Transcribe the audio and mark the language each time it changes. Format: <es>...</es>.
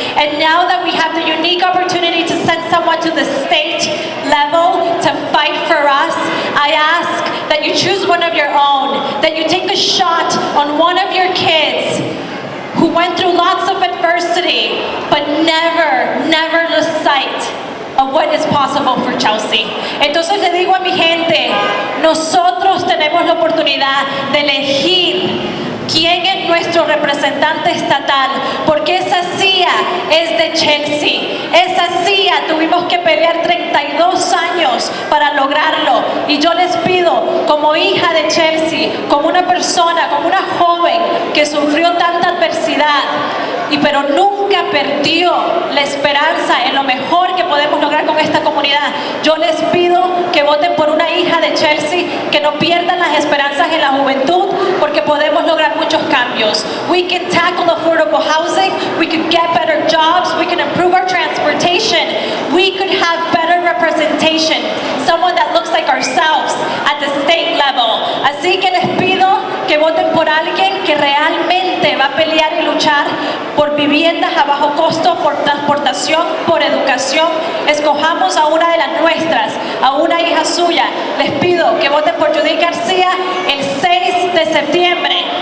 <en>And now that we have the unique opportunity to send someone to the state level to fight for us, I ask that you choose one of your own, that you take a shot on one of your kids who went through lots of adversity, but never lost sight of what is possible for Chelsea.</en> <es>Entonces le digo a mi gente, nosotros tenemos la oportunidad de elegir quién es nuestro representante estatal, porque esa silla es de Chelsea. Esa silla tuvimos que pelear 32 años para lograrlo. Y yo les pido, como hija de Chelsea, como una persona, como una joven que sufrió tanta adversidad, pero nunca perdió la esperanza en lo mejor que podemos lograr con esta comunidad. Yo les pido que voten por una hija de Chelsea, que no pierdan las esperanzas en la juventud, porque podemos lograr muchos cambios.</es> <en>We can tackle affordable housing, we could get better jobs, we can improve our transportation, we could have better representation, someone that looks like ourselves at the state level.</en> <es>Así que les pido que voten por alguien que realmente va a pelear y luchar por viviendas a bajo costo, por transportación, por educación. Escojamos a una de las nuestras, a una hija suya. Les pido que voten por Judith García el 6 de septiembre.</es>